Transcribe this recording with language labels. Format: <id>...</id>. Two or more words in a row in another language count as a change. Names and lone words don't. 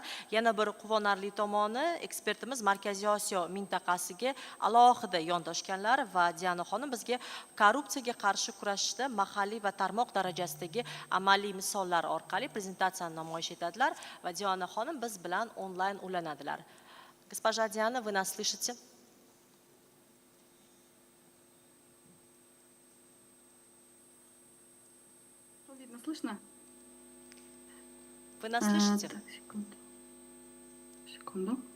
<uz>Yana bir quvonarli tomoni, ekspertimiz Markaziy Osiyo mintaqasiga alohida yondoshganlar va Diana xonim bizga korrupsiyaga qarshi kurashishda mahalliy va tarmoq darajasidagi amaliy misollar orqali prezentatsiyani namoyish etadilar. Va Diana xonim biz bilan onlayn ulanadilar.</uz> <ru>Госпожа Диана, вы нас слышите? Видно, слышно? Вы нас слышите? Так, секунду.</ru>